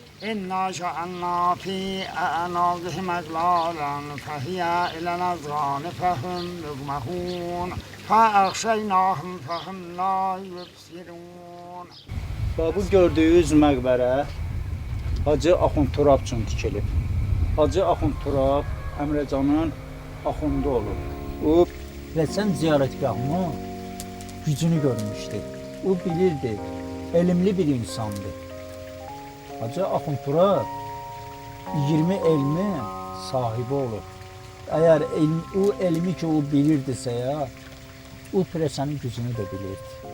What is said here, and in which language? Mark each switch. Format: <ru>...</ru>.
<ar>إنا جعلنا في أعناقهم أغلالا فهي إلى الأذقان فهم يغمهون فأغشيناهم فهم لا يبصرون.</ar> <az>Bu gördüyünüz məqbərə Hacı Axund Turab üçün tikilib. Hacı Axund Turab Əmrəcanın axundu olub. O Rəsən ziyarətgahının gücünü görmüşdü. O bilirdi, elmli bir insandı. Hacı Axund Turab 20 elmi sahibi olur. Eğer o elmi ki o bilirdisə ya, o presənin gücünü de bilirdi.</az>